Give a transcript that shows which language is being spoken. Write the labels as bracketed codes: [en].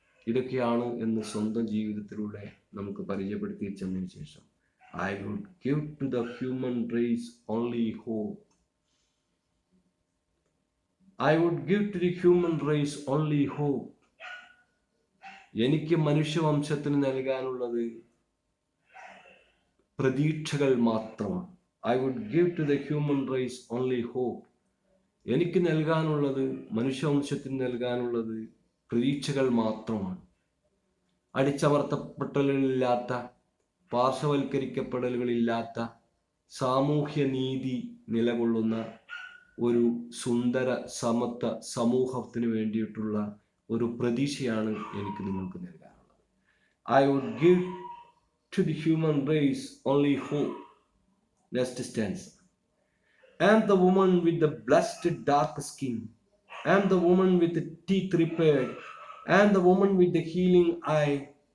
[ml] ഇതൊക്കെയാണ് എന്ന് സ്വന്തം ജീവിതത്തിലൂടെ നമുക്ക് പരിചയപ്പെടുത്തി ചെന്നതിന് ശേഷം, [en] I would give to the human race only hope. I would give to the human race only hope. [ml] എനിക്ക് മനുഷ്യവംശത്തിന് നൽകാനുള്ളത് പ്രതീക്ഷകൾ മാത്രമാണ്. [en] I would give to the human race only hope. [ml] എനിക്ക് നൽകാനുള്ളത്, മനുഷ്യവംശത്തിന് നൽകാനുള്ളത് പ്രതീക്ഷകൾ മാത്രമാണ്. അടിച്ചമർത്തപ്പെട്ടലുകളില്ലാത്ത, പാർശ്വവൽക്കരിക്കപ്പെടലുകളില്ലാത്ത, സാമൂഹ്യ നീതി നിലകൊള്ളുന്ന ഒരു സുന്ദര സമത്വ സമൂഹത്തിന് വേണ്ടിയിട്ടുള്ള ഒരു പ്രതീക്ഷയാണ് എനിക്ക് നിങ്ങൾക്ക് നൽകാനുള്ളത്. [en] I would give to the human race only hope. Next stanza. I am the woman with the blessed dark skin. I am the woman with the teeth repaired. I am the woman with the healing eye.